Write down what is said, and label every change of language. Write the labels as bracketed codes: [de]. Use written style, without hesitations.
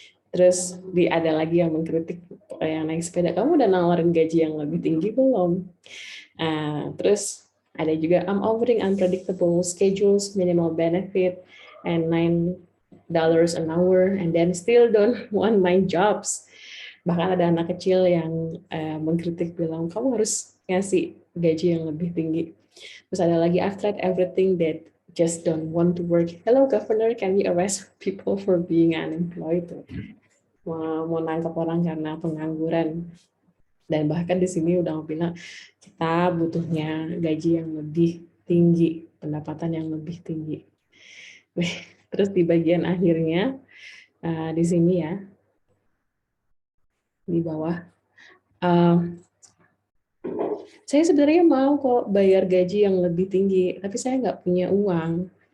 [id] Terus ada lagi yang mengkritik yang naik sepeda, kamu udah nawarin gaji yang lebih tinggi belum? Terus ada juga [en] I'm offering unpredictable schedules, minimal benefit, and $9 an hour, and then still don't want my jobs. [id] Bahkan ada anak kecil yang mengkritik bilang kamu harus ngasih gaji yang lebih tinggi. Terus ada lagi [en] I've tried everything that just don't want to work. Hello governor, can we arrest people for being unemployed? [id] Mau nangkap orang karena pengangguran. Dan bahkan di sini udah bilang kita butuhnya gaji yang lebih tinggi, pendapatan yang lebih tinggi. Terus di bagian akhirnya di sini ya, di bawah, saya sebenarnya mau kok bayar gaji yang lebih tinggi, tapi saya nggak punya uang.